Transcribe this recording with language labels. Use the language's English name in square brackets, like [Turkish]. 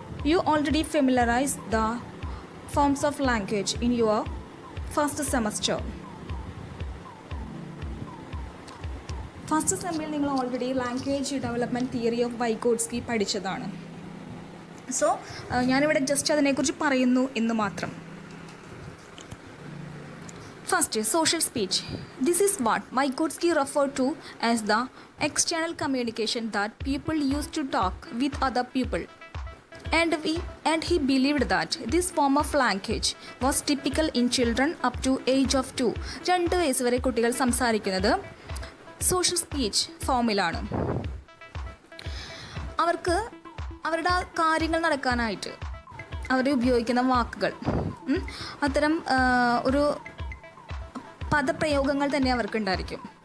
[English] You already familiarized the forms of language in your first semester. [Malayalam] First സെമ്മിൽ നിങ്ങൾ already language development theory of Vygotsky പഠിച്ചതാണ്. So ഞാനിവിടെ just അതിനെക്കുറിച്ച് പറയുന്നു എന്ന് മാത്രം. [English] First, social speech. This is what Vygotsky referred to as the external communication that people use to talk with other people. And he believed that this form of language was typical in children up to age of 2. [Malayalam] 2 വയസ്സ് വരെ കുട്ടികൾ സംസാരിക്കുന്നത് social speech ഫോമിലാണ്. അവർക്ക് അവരുടെ കാര്യങ്ങൾ നടക്കാനായിട്ട് അവർ ഉപയോഗിക്കുന്ന വാക്കുകൾ, അത്തരം ഒരു പദപ്രയോഗങ്ങൾ തന്നെ അവർക്കുണ്ടായിരിക്കും.